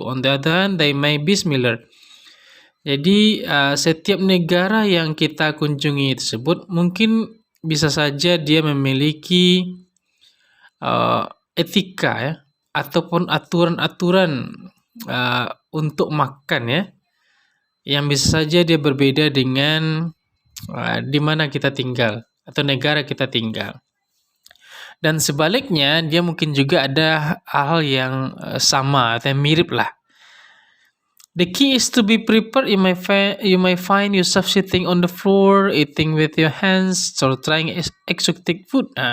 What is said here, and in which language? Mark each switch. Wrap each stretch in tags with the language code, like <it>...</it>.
<en>On the other hand, they may be similar.</en> <id>Jadi setiap negara yang kita kunjungi tersebut mungkin bisa saja dia memiliki etika ya ataupun aturan-aturan untuk makan ya yang bisa saja dia berbeda dengan di mana kita tinggal atau negara kita tinggal. Dan sebaliknya dia mungkin juga ada hal yang sama atau yang mirip lah.</id> <en>The key is to be prepared. You may find yourself sitting on the floor, eating with your hands, or trying exotic food.</en>